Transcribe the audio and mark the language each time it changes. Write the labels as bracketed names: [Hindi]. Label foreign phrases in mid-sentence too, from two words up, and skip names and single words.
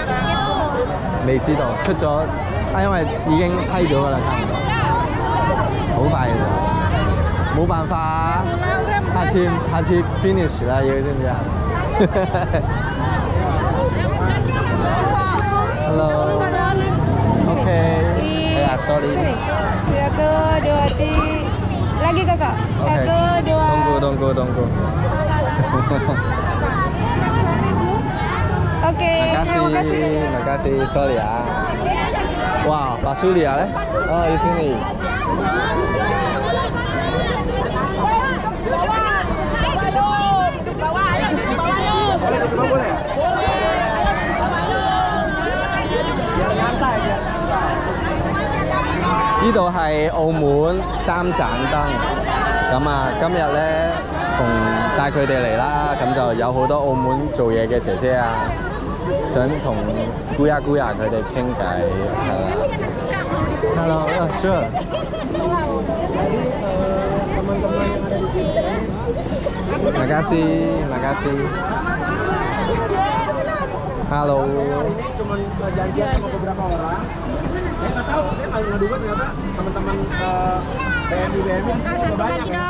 [Cantonese] 未知道出咗，因為已經批咗㗎啦，差唔多，好快嘅咋，冇辦法啊！下次 finish 啦，要知唔知啊 ？Hello。OK。Sorry。 [Indonesian] Satu, dua, tiga. Lagi kakak. Satu, dua. Tunggu. Oke. Makasih. Sorry ya. Wah, Basulia ya? Oh, di sini. [Cantonese] 呢度係澳門3盞燈，咁啊今日咧帶佢哋嚟啦，咁就有好多澳門做嘢嘅姐姐啊，想同Guya佢哋傾偈，係啦。 [English] Hello, sure. [Indonesian] Makasih. Halo. Cuma janjian sama beberapa orang. Saya nggak tahu, saya nggak duga ternyata teman-teman BMI di sini juga banyak.